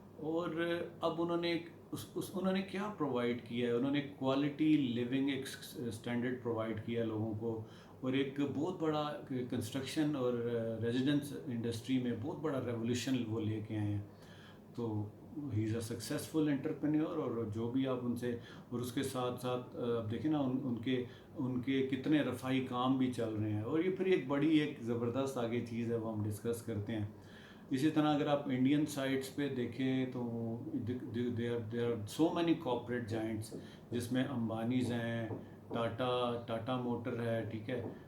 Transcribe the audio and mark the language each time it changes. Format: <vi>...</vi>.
<ur>اور اب انہوں نے کیا پرووائڈ کیا ہے، انہوں نے کوالٹی لیونگ ایک سٹینڈرڈ پرووائڈ کیا لوگوں کو، اور ایک بہت بڑا کنسٹرکشن اور ریزیڈنس انڈسٹری میں بہت بڑا ریولیوشن وہ لے کے آئے ہیں.</ur> <en>تو he is a successful entrepreneur.</en> <ur>اور جو بھی آپ ان سے، اور اس کے ساتھ ساتھ آپ دیکھیں نا ان کے کتنے رفاہی کام بھی چل رہے ہیں. اور یہ پھر ایک بڑی ایک زبردست آگے چیز ہے وہ ہم ڈسکس کرتے ہیں. اسی طرح اگر آپ انڈین سائٹس پہ دیکھیں تو</ur> <en>there are so many corporate giants,</en> <ur>جس میں امبانیز ہیں، ٹاٹا موٹر ہے، ٹھیک ہے.</ur>